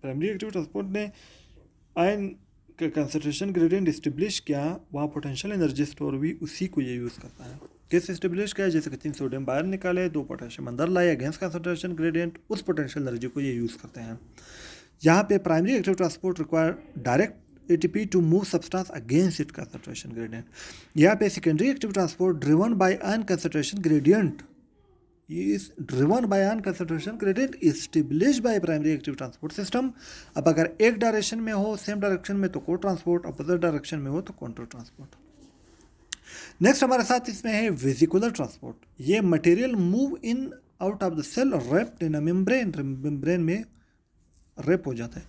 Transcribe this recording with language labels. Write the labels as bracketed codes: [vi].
[hi] Primary active transport ने ion का concentration gradient establish किया, वहाँ पोटेंशियल एनर्जी स्टोर हुई, उसी को ये यूज़ करता है। कैसे इस्टेब्लिश किया, जैसे कि 3 सोडियम बाहर निकाले, 2 पोटेशियम अंदर लाए अगेंस्ट कंसंट्रेशन ग्रेडियंट, उस पोटेंशियल एनर्जी को ये यूज़ करते हैं। यहाँ पे [en] Primary active transport require direct ATP to move substance against it concentration gradient. [hi] यहाँ पे [en] Secondary active transport driven by ion concentration gradient is driven by ion concentration gradient established by primary active transport system। [hi] अब अगर एक direction में हो, same direction में, तो को ट्रांसपोर्ट, अपोजिट डायरेक्शन में हो तो काउंटर ट्रांसपोर्ट। नेक्स्ट हमारे साथ इसमें है वेसिकुलर ट्रांसपोर्ट। ये [en] material move in out of the cell wrapped in a membrane, [hi] membrane में रैप हो जाता है।